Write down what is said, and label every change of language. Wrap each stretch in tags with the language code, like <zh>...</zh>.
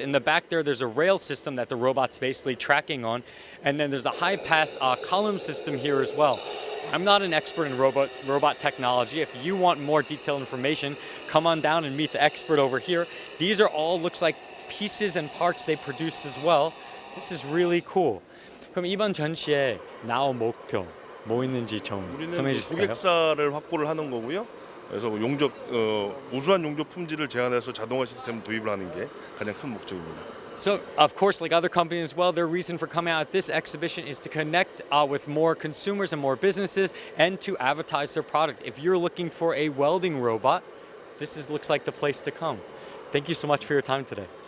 <en>In the back there's a rail system that the robot's basically tracking on, and then there's a high pass column system here as well. I'm not an expert in robot technology. If you want more detailed information, come on down and meet the expert over here. These are all looks like pieces and parts they produced as well. This is really cool.</en> <ko>그럼 이번 전시에 나온 목표 뭐 있는지 좀 설명해 주실까요? 고객사를 확보를 하는 거고요. 그래서 용접 우수한 용접 품질을 제한해서 자동화 시스템 도입을 하는 게 가장 큰 목적입니다.</ko> <en>So, of course, like other companies as well, their reason for coming out at this exhibition is to connect with more consumers and more businesses and to advertise their product. If you're looking for a welding robot, looks like the place to come. Thank you so much for your time today.</en>